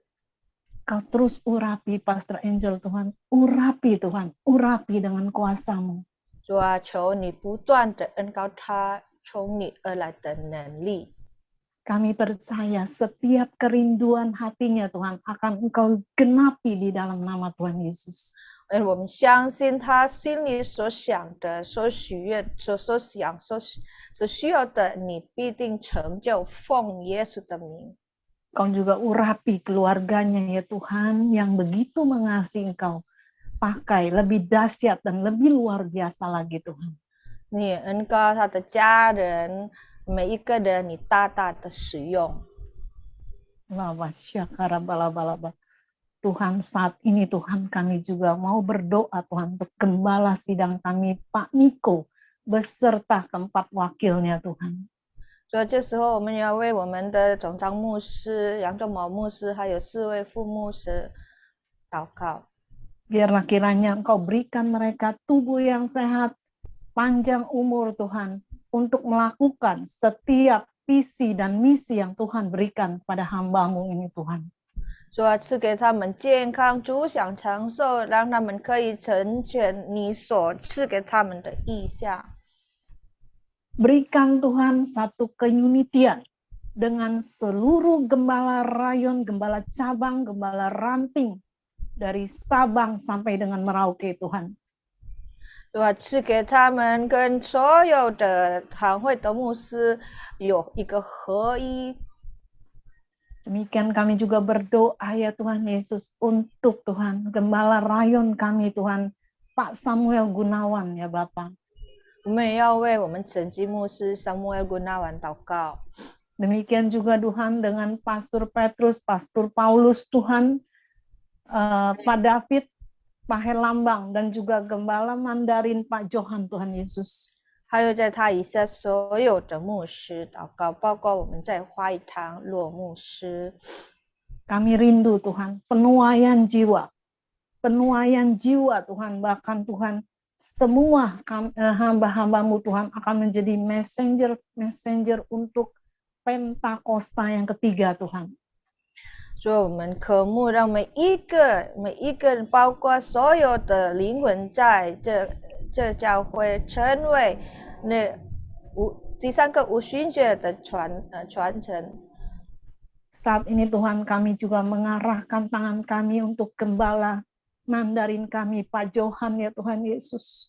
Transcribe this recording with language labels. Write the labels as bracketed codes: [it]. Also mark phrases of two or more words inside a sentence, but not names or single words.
[id] Kau terus urapi Pastor Angel Tuhan, urapi Tuhan, urapi dengan kuasa-Mu. [zh] 主啊，求你不断的恩膏他从你而来的能力。 [id] Kami percaya setiap kerinduan hatinya Tuhan akan Engkau genapi di dalam nama Tuhan Yesus. [zh] 而我们相信他心里所想的、所许愿、所需要的，你必定成就，奉耶稣的名。 [id] Kau juga urapi keluarganya ya Tuhan yang begitu mengasihi Engkau. Pakai lebih dahsyat dan lebih luar biasa lagi Tuhan. [zh] 你恩膏他的家人，每一个人，你大大的使用。 [id] Tuhan, saat ini Tuhan kami juga mau berdoa Tuhan untuk gembala sidang kami Pak Miko beserta keempat wakilnya Tuhan. [zh] 所以这时候我们要为我们的总长牧师杨仲谋牧师还有4位副牧师祷告。 [id] Biarlah kiranya Engkau berikan mereka tubuh yang sehat, panjang umur Tuhan, untuk melakukan setiap visi dan misi yang Tuhan berikan pada hamba-Mu ini Tuhan. [zh] 主啊，赐给他们健康、主享长寿，让他们可以成全你所赐给他们的意向。 [id] Berikan Tuhan satu keunitian dengan seluruh gembala rayon, gembala cabang, gembala ranting, dari Sabang sampai dengan Merauke Tuhan. [zh] 主啊，赐给他们跟所有的堂会的牧师有一个合一。 [id] Demikian kami juga berdoa ya Tuhan Yesus untuk Tuhan gembala rayon kami Tuhan Pak Samuel Gunawan ya Bapak. [zh] 我们也要为我们整级牧师Samuel Gunawan祷告。 [id] Demikian juga Tuhan dengan Pastor Petrus, Pastor Paulus Tuhan, Pak David, Pak Helambang, dan juga Gembala Mandarin Pak Johan Tuhan Yesus. [zh] 还有在他以下所有的牧师祷告，包括我们在花语堂骆牧师。 [id] Kami rindu Tuhan, penuaian jiwa Tuhan, bahkan Tuhan semua hamba-hamba-Mu Tuhan akan menjadi messenger untuk Pentakosta yang ketiga Tuhan. [zh] 所以我们渴慕让每一个人，包括所有的灵魂，在这教会成为那第3个五旬节的传承。 [id] Saat ini Tuhan kami juga mengarahkan tangan kami untuk gembala Mandarin kami Pak Johan ya Tuhan Yesus.